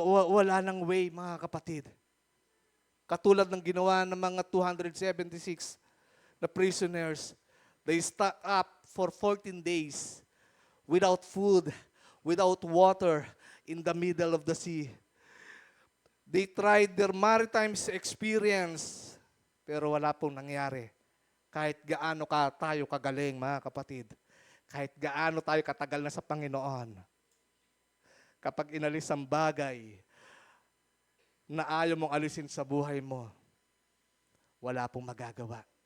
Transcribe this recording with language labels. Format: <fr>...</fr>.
<tl>Wala nang way, mga kapatid. Katulad ng ginawa ng mga 276 na prisoners.</tl> <en>They stuck up for 14 days without food, without water, in the middle of the sea. They tried their maritime experience,</en> <tl>pero wala pong nangyari. Kahit gaano tayo kagaling, mga kapatid. Kahit gaano tayo katagal na sa Panginoon. Kapag inalis ang bagay na ayaw mong alisin sa buhay mo, wala pong magagawa.</tl>